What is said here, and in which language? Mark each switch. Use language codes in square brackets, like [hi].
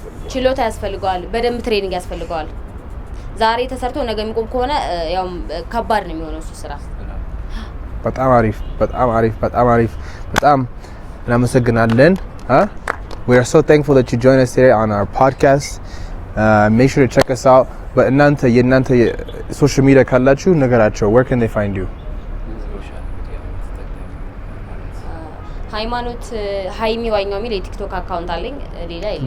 [am] ችሎታ ያስፈልገዋል፣ በደንብ ትሬኒንግ ያስፈልገዋል። ዛሬ ተሰርቶ ነገ የሚቆም ከሆነ ያው ከባድ ነው የሚሆነው እሱ ስራ። በጣም አሪፍ በጣም አሪፍ በጣም አሪፍ በጣም እናመሰግናለን። [en] We are so thankful that you joined us today on our podcast. Make sure to check us out. But [am] የእናንተ ሶሻል ሚዲያ ካላችሁ ነገራቸው, [en] where can they find you? [am] ሃይማኖት ሃይሚ ዋኛው የሚል የቲክቶክ አካውንት አለኝ። ሌላ የለኝም።